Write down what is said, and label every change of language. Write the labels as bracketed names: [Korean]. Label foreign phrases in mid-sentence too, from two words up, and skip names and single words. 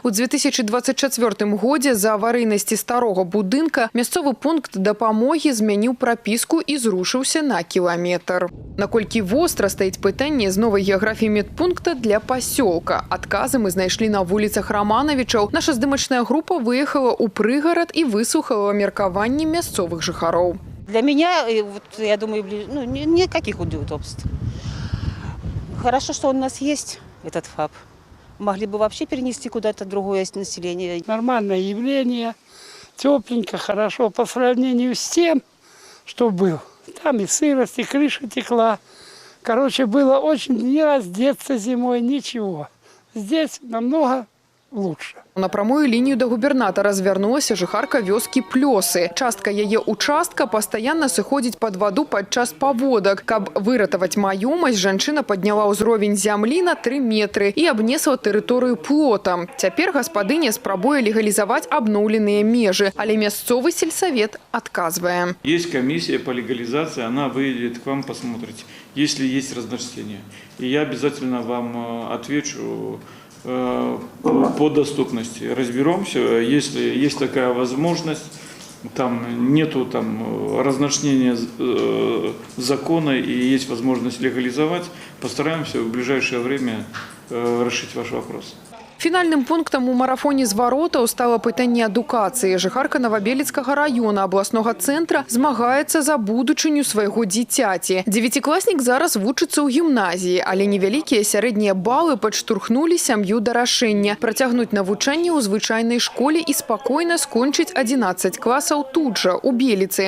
[Belarusian] У 2024 годзе за аварыйнасці старога будынка мясцовы пункт дапамогі змяніў прапіску і зрушыўся на кіламетр. Наколькі востра стаіць пытанне з новай геаграфіі медпункта для пасёлка. Адказы мы знайшлі на вуліцах Романовичаў. Наша здымачная група выехала ў прыгарад і выслухала меркаванні мясцовых жыхароў. [Russian] Для меня, я думаю, никаких удобств. Хорошо, что у нас есть этот ФАП. Могли бы вообще перенести куда-то другое население. Нормальное явление, тепленько, хорошо по сравнению с тем, что был. Там и сырость, и крыша текла. Короче, было очень не раздеться зимой, ничего. Здесь намного лучше. [Belarusian] На прамую лінію да губернатара звярнулася жыхарка вёскі Плёсы. Частка яе участка пастаянна сыходзіць пад ваду падчас паводак. Каб выратаваць маёмасць, жанчына падняла ўзровень зямлі на 3 метры і абнесла тэрыторыю плотам. Цяпер гаспадыня спрабуе легалізаваць абноўленыя межы, але мясцовы сельсавет адказвае. [Russian] Есть комиссия по легализации, она выйдет к вам, посмотрите, если есть разночтение. И я обязательно вам отвечу по доступности. Разберемся, если есть такая возможность, там нету разночтения закона и есть возможность легализовать, постараемся в ближайшее время решить ваш вопрос. [Belarusian] Фінальным пунктам у марафоне зваротаў стала пытанне адукацыі. Жыхарка Новабелецкага района абласнога цэнтра змагаецца за будучыню свайго дзіцяці. 9-класнік зараз вучыцца ў гімназіі, але невялікія сярэднія балы падштурхнулі сям'ю да рашэння працягнуць навучанне ў звычайнай школе і спакойна скончыць 11 класаў тут жа, у Беліцы.